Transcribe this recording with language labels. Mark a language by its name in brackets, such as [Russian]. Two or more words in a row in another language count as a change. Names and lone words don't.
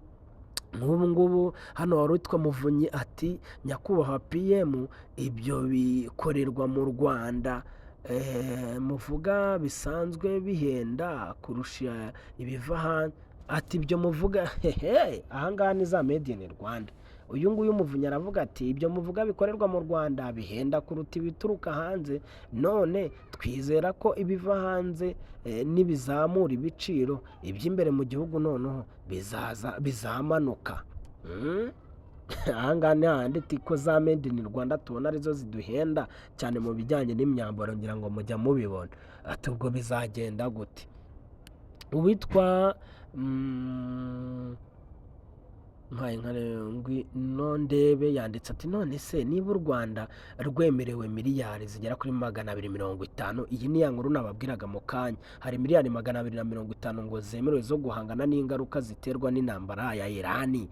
[Kinyarwanda] Nk'ubu ngubu hano wari witwa Muvunyi ati nyakubahwa PM ibyo bikorerwa mu Rwanda, muvuga bisanzwe bihenda kurusha ibiva hanze. Ati ibyo muvuga ahangaha ni za [English] made in Rwanda. [Kinyarwanda] Uyu nguyu Muvunyi aravuga ati ibyo muvuga bikorerwa mu Rwanda bihenda kuruta ibituruka hanze, none twizera ko ibiva hanze nibizamura ibiciro, iby'imbere mu gihugu noneho bizamanuka. Ahangaha ni handi ko za [English] made in Rwanda [Kinyarwanda] tubona arizo ziduhenda cyane mu bijyanye n'imyambaro, ngira ngo mujya mubibona. Ati ubwo bizagenda gute? Uwitwa Nondebe yanditse ati none se niba u Rwanda rwemerewe miliyari zigera kuri 250, iyi ni ya nkuru nababwiraga mu kanya, hari miliyari 250 ngo zemerewe zo guhangana n'ingaruka ziterwa n'intambara ya Irani.